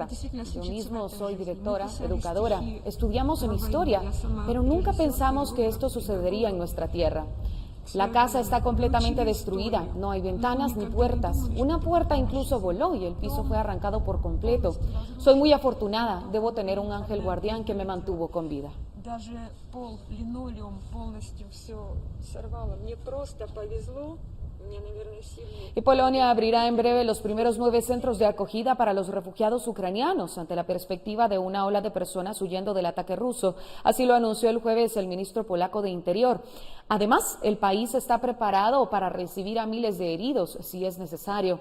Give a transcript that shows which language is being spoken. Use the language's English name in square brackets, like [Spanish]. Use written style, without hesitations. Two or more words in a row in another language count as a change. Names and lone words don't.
[Spanish] Yo mismo soy directora, educadora. Estudiamos en historia, pero nunca pensamos que esto sucedería en nuestra tierra. La casa está completamente destruida, no hay ventanas ni puertas. Una puerta incluso voló y el piso fue arrancado por completo. Soy muy afortunada, debo tener un ángel guardián que me mantuvo con vida. [Russian] Даже пол, линолеум, полностью все сорвало. Мне просто повезло. [Spanish] Y Polonia abrirá en breve los primeros 9 centros de acogida para los refugiados ucranianos ante la perspectiva de una ola de personas huyendo del ataque ruso. Así lo anunció el jueves el ministro polaco de Interior. Además, el país está preparado para recibir a miles de heridos si es necesario.